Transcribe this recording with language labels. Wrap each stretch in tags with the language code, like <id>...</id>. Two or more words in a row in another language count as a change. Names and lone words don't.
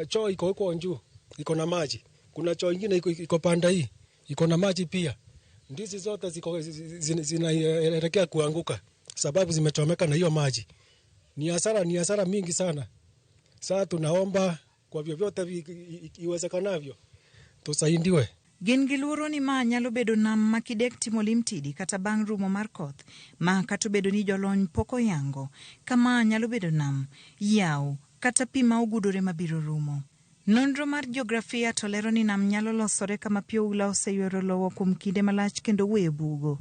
<sw>Choo iko huko juu, iko na maji. Kuna choo nyingine iko panda hii, iko na maji pia. Ndizi zote zinaelekea kuanguka sababu zimechomeka na hiyo maji. Ni hasara mingi sana. Sasa tunaomba kwa vyovyote iwezekanavyo tusaidiwe.</sw> <luo>Gin gi luoro ni ma nyalo bedo nam ma kidek timo lim tidi kata bang' rumo mar koth ma kata bedo ni jolony poko yango kama nyalo bedo nam, yaw kata pi ma ogudore mabiro rumo. Nonro mar jiografia to lero ni nam nyalo losore kama pi oula oseyuero lowo kuom kinde malach kendo weyo bugo.</luo>